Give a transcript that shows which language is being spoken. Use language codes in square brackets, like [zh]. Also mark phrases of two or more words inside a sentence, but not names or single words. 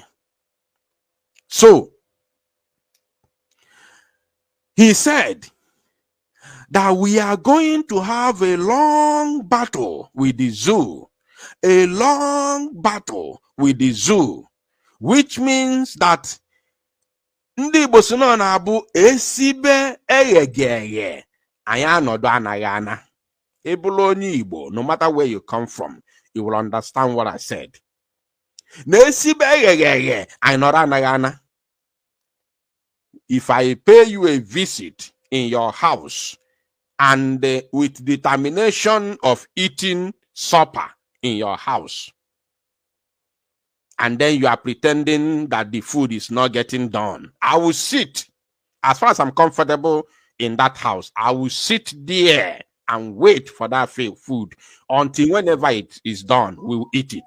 [en] So, he said that we are going to have a long battle with the zoo. A long battle with the zoo. Which means that [ig] ndị Igbo si na-abụ esibe egheghe anyị anọdụ anaghị ana. Ebulu onye Igbo, [en] no matter where you come from, you will understand what I said. [ig] Na-esibe egheghe anyị nọdụ anaghị ana. [en] If I pay you a visit in your house and with determination of eating supper in your house, and then you are pretending that the food is not getting done, I will sit, as far as I'm comfortable in that house, I will sit there and wait for that food until whenever it is done, we will eat it.